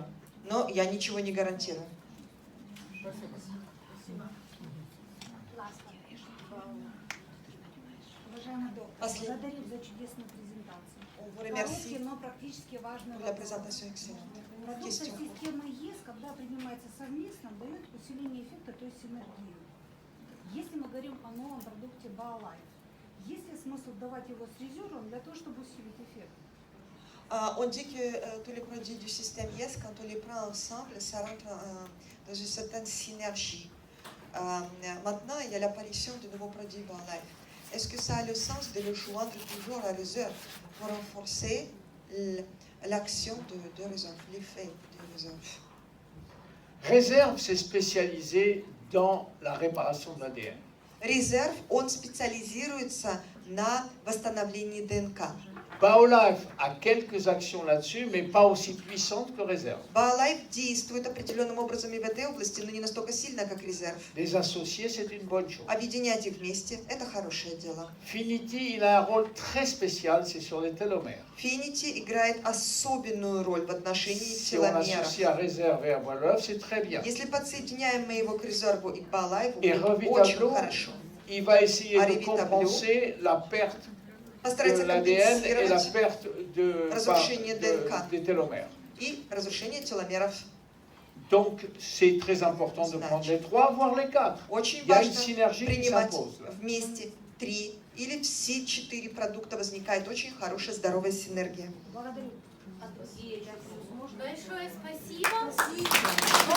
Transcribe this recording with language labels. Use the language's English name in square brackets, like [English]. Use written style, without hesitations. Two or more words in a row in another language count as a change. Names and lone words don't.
[Russian] Но я ничего не гарантирую. Уважаемый доктор, Последний. благодарю за чудесную презентацию. [French] On vous remercie [Russian] Короткий, но практически важный [French] pour la [Russian] вопрос. [French] présentation excellente. [Russian] Продукция [French] Question. [Russian] системы ЕС, когда принимается совместно, дает усиление эффекта, то есть синергию. Если мы говорим о новом продукте BioLife, есть ли смысл давать его с резервом для того, чтобы усилить эффект? [French] On dit que tous les produits du système YES, quand on les prend ensemble, ça rentre dans une certaine synergie. Maintenant, il y a l'apparition de nouveaux produits BioLife. Est-ce que ça a le sens de le joindre toujours à réserve pour renforcer l'action de réserve, l'effet de réserve? Réserve, c'est spécialisé dans la réparation de l'ADN. [Russian] Резерв, он специализируется на восстановлении ДНК. [French] BioLife a quelques actions là-dessus, mais pas aussi puissantes que Réserve. [Russian] BioLife действует определенным образом и в этой области, но не настолько сильно, как резерв. [French] Les associer, c'est une bonne chose. [Russian] Объединять их вместе – это хорошее дело. [French] Finity, il a un rôle très spécial, c'est sur les télomères. [Russian] Finity играет особенную роль в отношении [French] Si on [Russian] теломеров. [French] associe à Réserve et à BioLife, c'est très bien. [Russian] Если подсоединяем мы его к резерву и к BioLife, [French] Et [Russian] очень [French] Revitablu, [Russian] хорошо. [French] il va essayer À de Revitablu, compenser la perte de [Russian] Постарается [French] l'ADN et la [Russian] компенсировать [French] perte [Russian] разрушение ДНК [French] des télomères. [Russian] и разрушение теломеров. [French] Donc, c'est très important de prendre les trois, voire les quatre. [Russian] Очень [French] Il y a une [Russian] важно [French] synergie qui [Russian] принимать [French] s'impose. là. [Russian] вместе 3 или все 4 продукта, возникает очень хорошая здоровая синергия. Благодарю. Большое спасибо.